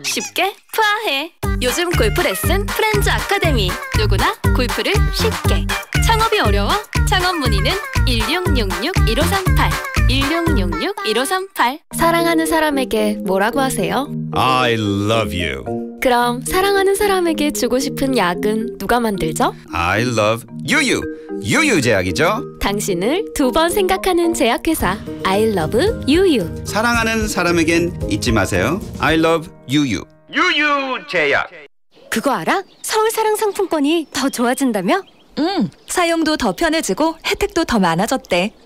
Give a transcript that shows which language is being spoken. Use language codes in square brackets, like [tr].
[ko] 쉽게 푸아해 요즘 골프 레슨 프렌즈 아카데미 누구나 골프를 쉽게 창업이 어려워? 창업 문의는 1666-1538 1666-1538 사랑하는 사람에게 뭐라고 하세요? [en] I love you [ko] 그럼 사랑하는 사람에게 주고 싶은 약은 누가 만들죠? [en] I love you you [ko] 유유 제약이죠 당신을 두 번 생각하는 제약회사 [en] I love you you [ko] 사랑하는 사람에겐 잊지 마세요 [en] I love you you [ko] 유유 제약 그거 알아? 서울사랑상품권이 더 좋아진다며? 응 사용도 더 편해지고 혜택도 더 많아졌대